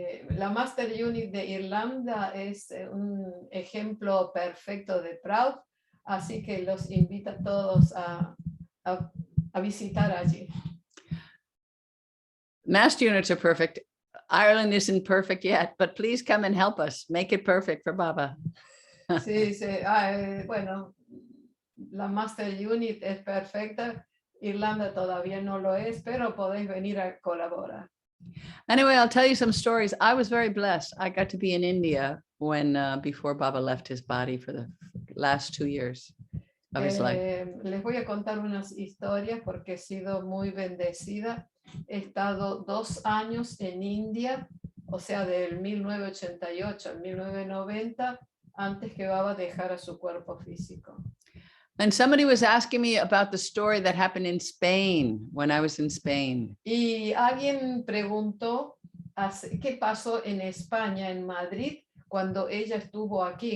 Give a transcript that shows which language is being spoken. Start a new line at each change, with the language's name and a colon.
Spanish: La Master Unit de Irlanda es un ejemplo perfecto de Prout, así que los invito a todos a visitar allí.
English: Mast units are perfect. Ireland isn't perfect yet, but please come and help us make it perfect for Baba.
Spanish: Sí, bueno, la Master Unit es perfecta, Irlanda todavía no lo es, pero podéis venir a colaborar.
English: Anyway, I'll tell you some stories. I was very blessed. I got to be in India when before Baba left his body for the last 2 years of his life.
Spanish: Les voy a contar unas historias porque he sido muy bendecida. He estado 2 años en India, o sea, del 1988 al 1990, antes que Baba dejara su cuerpo físico.
English: And somebody was asking me about the story that happened in Spain when I was in Spain.
Spanish: Y alguien preguntó qué pasó en España, en Madrid, cuando ella estuvo aquí.